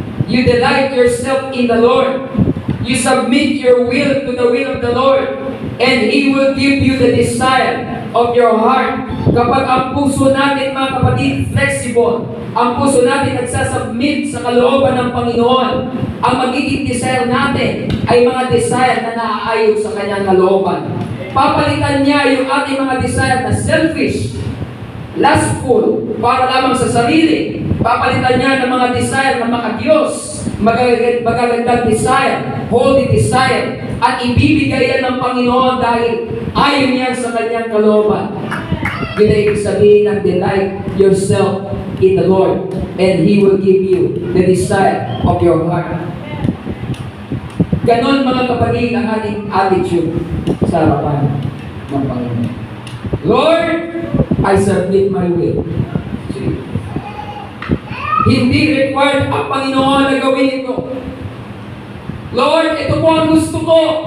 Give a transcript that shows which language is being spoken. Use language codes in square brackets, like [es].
[en] You delight yourself in the Lord. You submit your will to the will of the Lord. And He will give you the desire of your heart. [tl] Kapag ang puso natin, mga kapatid, flexible, ang puso natin nagsasubmit sa kalooban ng Panginoon, ang magiging desire natin ay mga desire na naaayon sa Kanyang kalooban. Papalitan niya yung ating mga desire na selfish, lustful, para lamang sa sarili. Papalitan niya ng mga desire na maka-Diyos, magagandang desire, holy desire, at ibibigay yan ng Panginoon dahil ayon niya sa Kanyang kalooban. Yun ay ibig sabihin ng [en] delight yourself in the Lord, and He will give you the desire of your heart. [tl] Ganon, mga kapatid, ang ating attitude sa harapan ng Panginoon. [en] Lord, I submit my will. See? [tl] Hindi required ang Panginoon na gawin ito. Lord, ito po ang gusto ko.